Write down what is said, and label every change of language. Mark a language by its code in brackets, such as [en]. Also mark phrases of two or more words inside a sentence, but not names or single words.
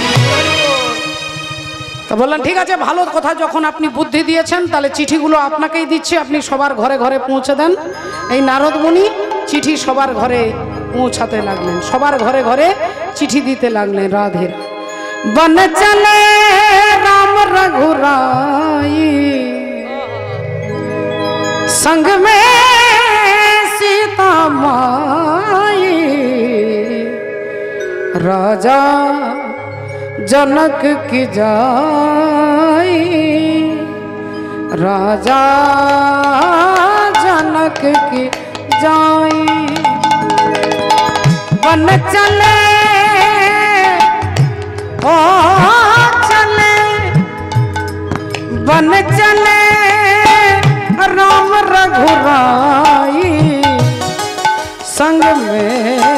[bn] তা বললেন, ঠিক আছে, ভালো কথা, যখন আপনি বুদ্ধি দিয়েছেন, তাহলে চিঠিগুলো আপনাকেই দিচ্ছি, আপনি সবার ঘরে ঘরে পৌঁছে দেন। এই নারদ মুনি চিঠি সবার ঘরে পৌঁছাতে লাগলেন, সবার ঘরে ঘরে চিঠি দিতে লাগলেন। [hi] राधे बन चले राम रघुराई संग में सीता माई राजा जनक की जाई राजा जनक की जाई बन चले ओ चले बन चले राम रघुराई संग में